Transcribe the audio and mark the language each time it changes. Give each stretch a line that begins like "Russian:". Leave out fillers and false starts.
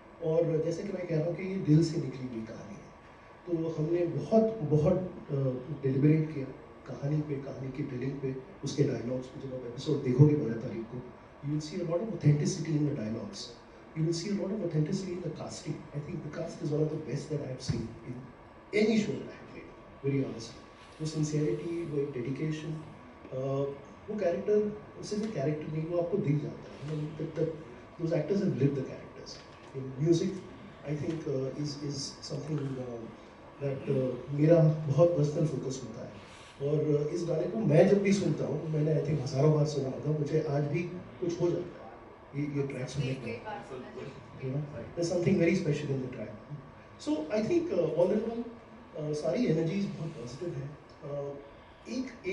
Hindi: और जैसे कि मैं कह रहा हूँ कि ये दिल से निकली हुई कहानी है, तो हमने बहुत डिलिबरेट किया कहानी की टेलिंग पे, उसके डायलॉग्स पे। जब आप एपिसोड देखोगे 12 तारीख को,
English: you will see a lot of authenticity in the dialogues. You will see a lot of authenticity in the casting. I think the cast is one of the best that I have seen in any show that I have played, very honestly.
Hindi: वो sincerity, वो एक dedication, वो character सिर्फ एक character नहीं, वो आपको दिख जाता है।
English: Those actors have lived the characters. In music, I think is something that
Hindi: मेरा बहुत personal focus होता है। और इस गाने को मैं जब भी सुनता हूँ, मैंने
English: I think
Hindi: हज़ारों बार सुना होगा, मुझे आज भी कुछ हो जाता है ये ट्रैक सुनने के बाद,
English: You know, there something very special in the track. So I think all in all
Hindi: सारी एनर्जीज बहुत पॉजिटिव है।